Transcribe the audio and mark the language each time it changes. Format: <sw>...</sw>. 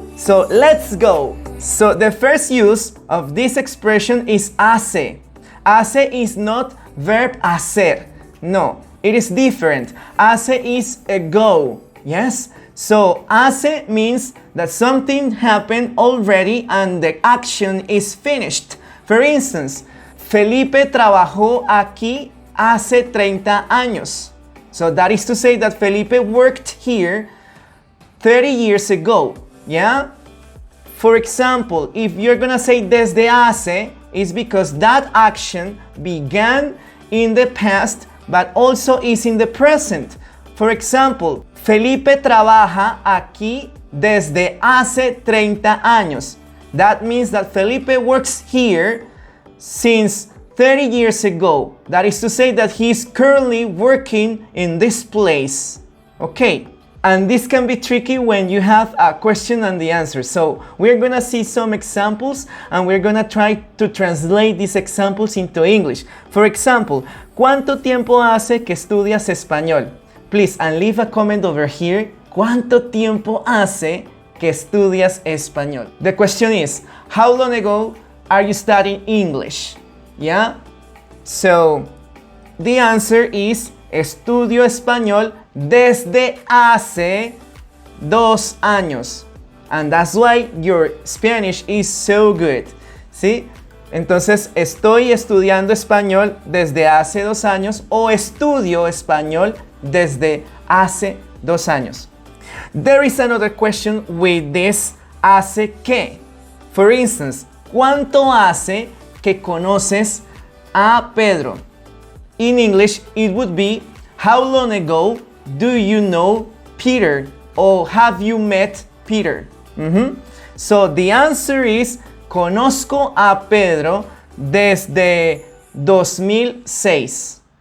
<en>So let's go. So the first use of this expression is hace. Hace is not verb hacer. No, it is different. Hace is a go. Yes? So hace means that something happened already and the action is finished. For instance,</en> <es>Felipe trabajó aquí hace 30 años.</es> <en>So that is to say that Felipe worked here 30 years ago. Yeah? For example, if you're gonna say desde-hace, it's because that action began in the past but also is in the present. For example,</en> <es>Felipe trabaja aquí desde hace 30 años.</es> <en>That means that Felipe works here since 30 years ago. That is to say that he is currently working in this place. Okay, and this can be tricky when you have a question and the answer. So we're gonna see some examples and we're gonna try to translate these examples into English. For example,</en> <es>¿cuánto tiempo hace que estudias español?</es> <en>Please, and leave a comment over here.</en> <es>¿Cuánto tiempo hace que estudias español?</es> <en>The question is, how long ago are you studying English? Yeah? So, the answer is,</en> <es>estudio español desde hace 2 años.</es> <en>And that's why your Spanish is so good.</en> <es>¿Sí? Entonces, estoy estudiando español desde hace 2 años o estudio español desde hace 2 años.</es> <en>There is another question with this hace que. For instance,</en> <es>¿cuánto hace que conoces a Pedro?</es> <en>In English, it would be, how long ago do you know Peter? Or have you met Peter? So the answer is,</en> <es>conozco a Pedro desde 2006.</es>